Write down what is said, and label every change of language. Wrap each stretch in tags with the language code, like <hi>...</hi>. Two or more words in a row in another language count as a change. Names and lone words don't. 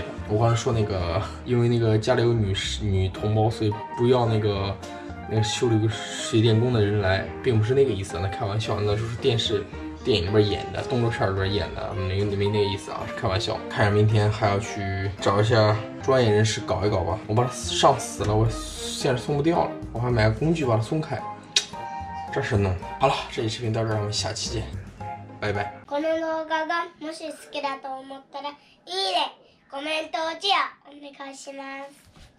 <zh>我刚才说那个，因为那个家里有女同胞，所以不要那个修理个水电工的人来，并不是那个意思，那开玩笑，那就是电影里边演的，动作片里边演的，没那个意思啊，是开玩笑。看着明天还要去找一下专业人士搞一搞吧，我把它上死了，我现在松不掉了，我还买个工具把它松开，这是弄。好了，这期视频到这儿，我们下期见，拜拜。</zh> <ja>この動画がもし好きだと思ったらいいね、コメントをチェアお願いします。</ja>